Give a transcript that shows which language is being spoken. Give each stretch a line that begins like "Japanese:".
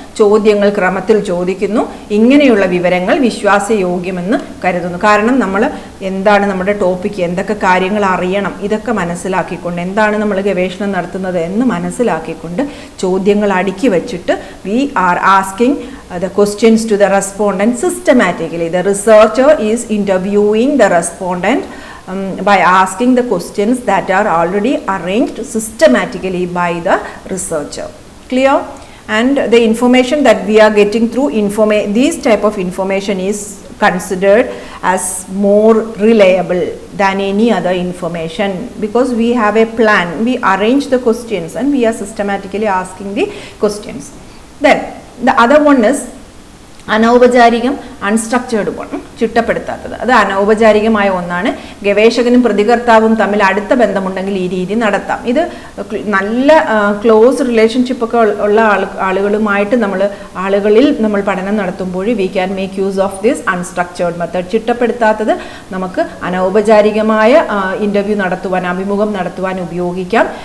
Malayalam: ചോദ്യങ്ങൾ ക്രമത്തിൽ ചോദിക്കുന്നു. ഇങ്ങനെയുള്ള വിവരങ്ങൾ വിശ്വാസയോഗ്യമെന്ന് കരുതുന്നു. കാരണം നമ്മൾ എന്താണ് നമ്മുടെ ടോപ്പിക്ക്, എന്തൊക്കെ കാര്യങ്ങൾ അറിയണം, ഇതൊക്കെ മനസ്സിലാക്കിക്കൊണ്ട്, എന്താണ് നമ്മൾ ഗവേഷണം നടത്തുന്നത് എന്ന് മനസ്സിലാക്കിക്കൊണ്ട് ചോദ്യങ്ങൾ അടുക്കി വച്ചിട്ട്
English: We are asking the questions to the respondent systematically. The researcher is interviewing the respondent by asking the questions that are already arranged systematically by the researcher. Clear? And the information that we are getting through these type of information is considered as more reliable than any other information because we have a plan. We arrange the questions and we are systematically asking the questions. Then the other one is അനൗപചാരികം, unstructured one, ചിട്ടപ്പെടുത്താത്തത്.
Malayalam: അത് അനൗപചാരികമായ ഒന്നാണ്. ഗവേഷകനും പ്രതികർത്താവും തമ്മിൽ അടുത്ത ബന്ധമുണ്ടെങ്കിൽ ഈ രീതി നടത്താം. ഇത് നല്ല close റിലേഷൻഷിപ്പൊക്കെ ഉള്ള ആളുകളുമായിട്ട് ആളുകളിൽ നമ്മൾ പഠനം നടത്തുമ്പോൾ
English: We can make use of this unstructured method.
Malayalam: ചിട്ടപ്പെടുത്താത്തത് നമുക്ക് അനൗപചാരികമായ ഇൻ്റർവ്യൂ നടത്തുവാൻ, അഭിമുഖം നടത്തുവാൻ ഉപയോഗിക്കാം.